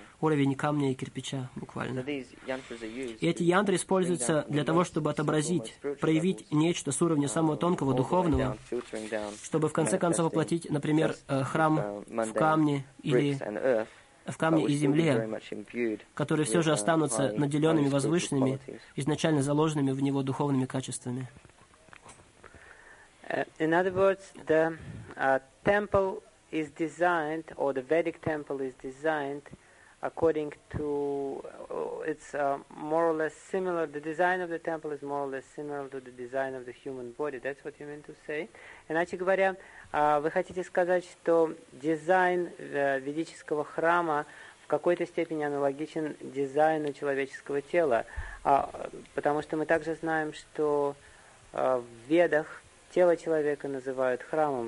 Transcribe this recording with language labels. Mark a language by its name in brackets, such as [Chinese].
[Russian] Уровень камня и кирпича, буквально. И эти янтры используются для того, чтобы отобразить, проявить нечто с уровня самого тонкого, духовного, чтобы в конце концов воплотить, например, храм в камне или в камне и земле, которые все же останутся наделенными, возвышенными, изначально заложенными в него духовными качествами. [English] In other words, the temple is designed, or the Vedic temple is designed according to it's more or less similar. The design of the temple is more or less similar to the design of the human body. That's what you mean to say. [Russian] Иначе говоря, вы хотите сказать, что дизайн ведического храма в какой-то степени аналогичен дизайну человеческого тела, потому что мы также знаем, что в Ведах тело человека называют храмом.